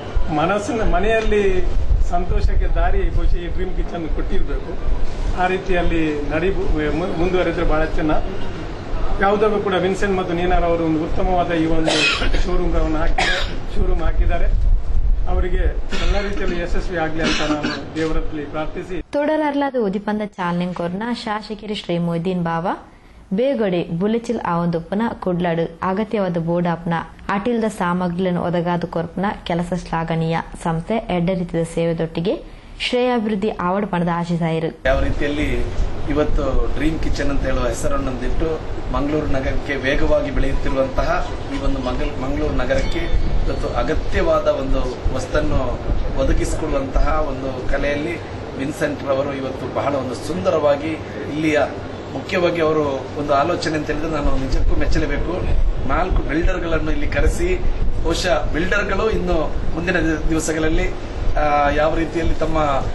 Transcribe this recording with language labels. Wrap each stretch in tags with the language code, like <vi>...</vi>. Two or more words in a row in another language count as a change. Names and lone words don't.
<kn>ಮನೆಯಲ್ಲಿ ಸಂತೋಷಕ್ಕೆ ದಾರಿ ಬಹುಶಃ ಈ ಡ್ರೀಮ್ ಕಿಚನ್ ಕೊಟ್ಟಿರಬೇಕು ಆ ರೀತಿಯಲ್ಲಿ ಮುಂದುವರೆದ್ರೆ ಬಹಳ ಚೆನ್ನಾಗಿ ಯಾವುದಾದ್ರು ಕೂಡ ವಿನ್ಸೆಂಟ್ ಮತ್ತು ನೀನಾರ್ ಅವರು ಒಂದು ಉತ್ತಮವಾದ ಈ ಒಂದು ಶೋರೂಮ್ ಹಾಕಿದ್ದಾರೆ ಅವರಿಗೆ ಎಲ್ಲ ರೀತಿಯಲ್ಲಿ ಯಶಸ್ವಿ ಆಗಲಿ ಅಂತ ನಾನು ದೇವರಲ್ಲಿ ಪ್ರಾರ್ಥಿಸಿ</kn> <tcy>ತೊಡರರ್ಲಾದ ಉದಿಪಂದ ಚಾಲನೆ ಕೊರ್ನ ಶಾಸಕರು ಶ್ರೀ ಮೊಯ್ದೀನ್ ಬಾವಾ ಬೇಗಡೆ ಬುಲೆಚಿಲ್ ಆವೊಂದುಪ್ಪನ ಕುಡ್ಲಾಡು ಅಗತ್ಯವಾದ ಬೋಡಾಪ್ನ ಅಟಿಲ್ದ ಸಾಮಗ್ರಿಗಳನ್ನು ಒದಗಾದು ಕೊರ್ಪನ ಕೆಲಸ ಶ್ಲಾಘನೀಯ ಸಂಸ್ಥೆ ಎಡ್ಡ ರೀತಿಯ ಸೇವೆದೊಟ್ಟಿಗೆ ಶ್ರೇಯಾಭಿವೃದ್ಧಿ ಆವಡ್ ಪಣದ ಆಶಿಸಾಯಿರು</tcy> <kn>ಯಾವ ರೀತಿಯಲ್ಲಿ ಇವತ್ತು ಡ್ರೀಮ್ ಕಿಚನ್ ಅಂತ ಹೇಳುವ ಹೆಸರನ್ನೊಂದಿಟ್ಟು ಮಂಗಳೂರು ನಗರಕ್ಕೆ ವೇಗವಾಗಿ ಬೆಳೆಯುತ್ತಿರುವಂತಹ ಈ ಒಂದು ಮಂಗಳೂರು ನಗರಕ್ಕೆ ಇವತ್ತು ಅಗತ್ಯವಾದ ಒಂದು ವಸ್ತನ್ನು ಒದಗಿಸಿಕೊಡುವಂತಹ ಒಂದು ಕಲೆಯಲ್ಲಿ ವಿನ್ಸೆಂಟ್ ರವರು ಇವತ್ತು ಬಹಳ ಒಂದು ಸುಂದರವಾಗಿ ಇಲ್ಲಿಯ ಮುಖ್ಯವಾಗಿ ಅವರು ಒಂದು ಆಲೋಚನೆ ಅಂತ ಹೇಳಿದ್ರೆ ನಾನು ನಿಜಕ್ಕೂ ಮೆಚ್ಚಲೇಬೇಕು 4 ಬಿಲ್ಡರ್ಗಳನ್ನು ಇಲ್ಲಿ ಕರೆಸಿ ಬಹುಶಃ ಬಿಲ್ಡರ್ಗಳು ಇನ್ನು ಮುಂದಿನ ದಿವಸಗಳಲ್ಲಿ ಯಾವ ರೀತಿಯಲ್ಲಿ ತಮ್ಮ</kn>